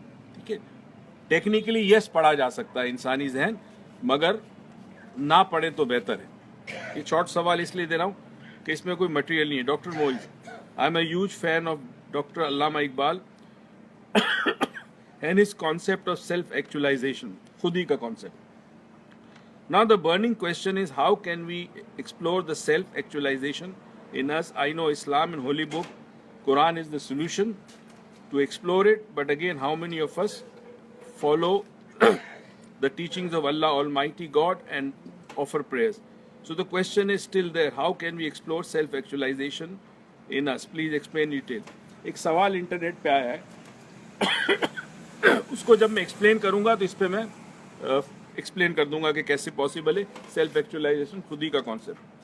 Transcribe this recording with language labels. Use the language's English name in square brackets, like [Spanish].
[Hindi] ठीक है, technically yes पढ़ा जा सकता है इंसानी जहन, मगर ना पढ़े तो बेहतर है। ये शॉर्ट सवाल इसलिए दे रहा हूँ कि इसमें कोई मटेरियल नहीं है। [English] Doctor Moiz, I am a huge fan of doctor Allama Iqbal and his concept of self-actualization, khudi ka concept. Now the burning question is, how can we explore the self-actualization in us? I know Islam and Holy Book, Quran is the solution to explore it, but again, how many of us follow the teachings of Allah Almighty God and offer prayers? So the question is still there, how can we explore self-actualization in us? Please explain detail. [Hindi] एक सवाल internet पे आया है, उसको जब मैं explain करूंगा तो इस पे मैं एक्सप्लेन कर दूंगा कि कैसे पॉसिबल है सेल्फ एक्चुअलाइजेशन, खुदी का कॉन्सेप्ट।